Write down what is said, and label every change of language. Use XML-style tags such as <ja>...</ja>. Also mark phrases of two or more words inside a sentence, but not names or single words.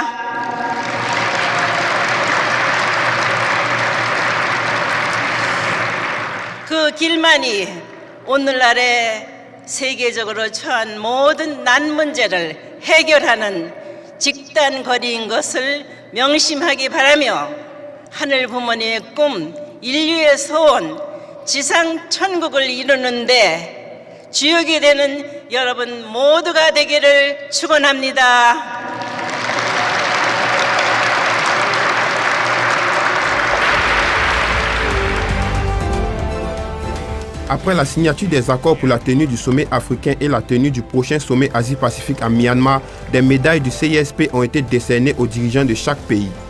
<ko>그 길만이 오늘날의 세계적으로 처한 모든 난 문제를 해결하는 직단거리인 것을 명심하기 바라며 하늘 부모님의 꿈, 인류의 소원, 지상 천국을 이루는데 주역이 되는 여러분 모두가 되기를 축원합니다.</ko> <fr>Après la signature des accords pour la tenue du sommet africain et la tenue du prochain sommet Asie-Pacifique à Myanmar, des médailles du CISP ont été décernées aux dirigeants de chaque pays.</fr>